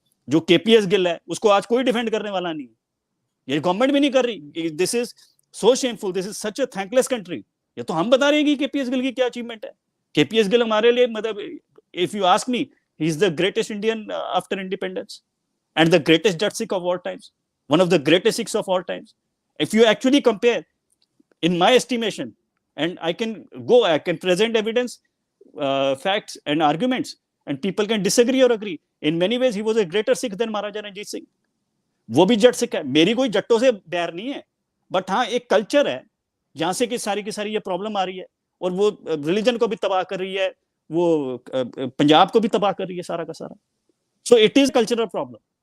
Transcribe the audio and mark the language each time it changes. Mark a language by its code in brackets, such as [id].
[hi] जो केपीएस गिल है, उसको आज कोई डिफेंड करने वाला नहीं, ये गवर्नमेंट भी नहीं कर रही। [en] This is so shameful, this is such a thankless country. [hi] ये तो हम बता रहे हैं कि केपीएस गिल की क्या अचीवमेंट है। केपीएस गिल हमारे लिए, मतलब [en] If you ask me, he is the greatest Indian after independence and the greatest Jat Sikh of all times, one of the greatest Sikhs of all times. If you actually compare, in my estimation, and I can present evidence, facts and arguments, and people can disagree or agree. In many ways, he was a greater Sikh than Maharaja Ranjit Singh. [hi] वो भी जट सिख है, मेरी कोई जट्टों से बैर नहीं है, but हाँ एक कल्चर है जहां से कि सारी की सारी ये प्रॉब्लम आ रही है, और वो रिलीजन को भी तबाह कर रही है, वो पंजाब को भी तबाह कर रही है सारा का सारा। [en] So it is cultural problem.